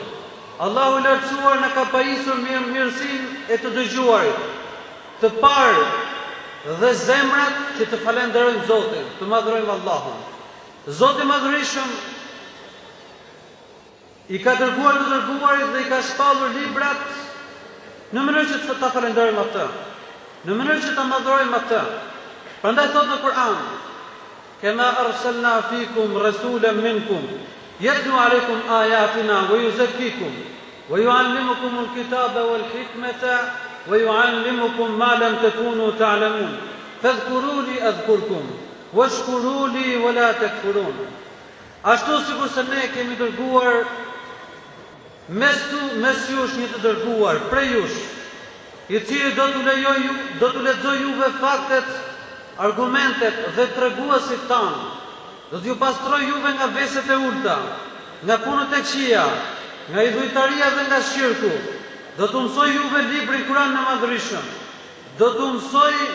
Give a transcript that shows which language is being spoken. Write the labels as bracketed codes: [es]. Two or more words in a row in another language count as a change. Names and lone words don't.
[sq] Allahu i lartësuar na ka pajisur mirësinë e të dëgjuarit, të parët dhe zemrat që të falenderojmë Zotin, të madhrojmë Allahun. Zoti i madhërisëm i ka dërguar të dërguarit dhe i ka shpallur librat në mënyrë që të ta falenderojmë atë, në mënyrë që ta madhrojmë atë. Prandaj thot në Kur'an: [ar] "كما أرسلنا فيكم رسولا منكم يتلو عليكم آياتنا ويزكيكم ويعلمكم الكتاب والحكمة ويعلمكم ما لم تكونوا تعلمون. فاذكروني أذكركم واشكروا لي ولا تكفرون." [sq] Ashtu sikur se ne kemi dërguar mes jush një të dërguar prej jush, i cili do t'u lexojë juve faktet, argumentet dhe treguesit tanë, do t'ju pastroj juve nga veset e ulta, nga punët e këqija, nga idhujtaria dhe nga shirku, do t'u mësoj juve librin Kur'an në madhërishëm, do t'u mësoj